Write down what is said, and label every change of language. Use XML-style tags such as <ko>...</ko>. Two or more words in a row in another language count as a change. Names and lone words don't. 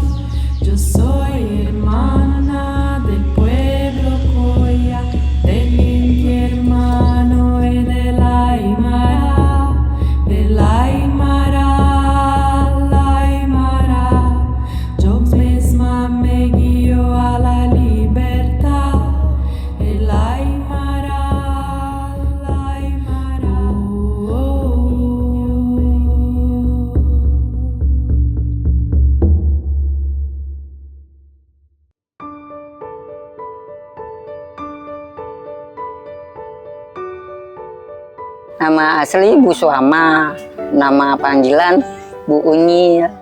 <es>Yo soy hermana del pueblo Coya, del Inti hermano y del Aymara, del Aymara, la Aymara. Yo misma me guío a la libertad, el Aymara, la Aymara.</es> <id>Nama asli Bu Suhama, nama panggilan Bu Unyil.</id>